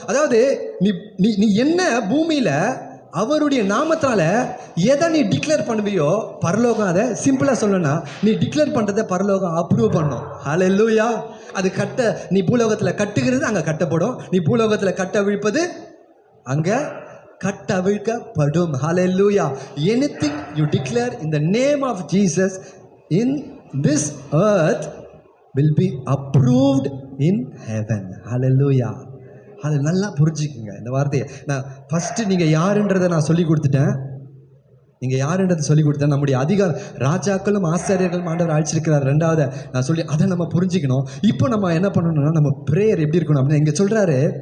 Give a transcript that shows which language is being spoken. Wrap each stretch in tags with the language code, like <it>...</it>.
<ta>அதாவது நீ என்ன பூமியில அவருடைய நாமத்தால எதை நீ டிக்ளேர் பண்ணுவியோ பரலோகம் அதை சிம்பிளா சொல்லணும்னா நீ டிக்ளேர் பண்றதை பரலோகம் அப்ரூவ் பண்ணும். ஹல்லேலூயா. அது நீ பூலோகத்துல கட்டுகிறது அங்க கட்டப்படும், நீ பூலோகத்துல கட்டவிழ்ப்பது அங்க கட்டவிழ்க்கப்படும். ஹல்லேலூயா.</ta> <en>Anything you declare in the name of Jesus in this earth will be approved in heaven. Hallelujah.</en> <ta>அது நல்லா புரிஞ்சுக்குங்க இந்த வார்த்தையை. நான் ஃபர்ஸ்ட் நீங்க யாருன்றதை நான் சொல்லி கொடுத்துட்டேன். நீங்க யாருன்றதை சொல்லி கொடுத்தேன். நம்முடைய அதிகாரம் ராஜாக்களும் ஆசாரியர்களும் ஆண்டவர் அழைச்சிருக்கிறார். ரெண்டாவது நான் சொல்லி அதை நம்ம புரிஞ்சுக்கணும். இப்போ நம்ம என்ன பண்ணணும்னா நம்ம பிரேயர் எப்படி இருக்கணும் அப்படின்னு இங்க சொல்றாரு.</ta>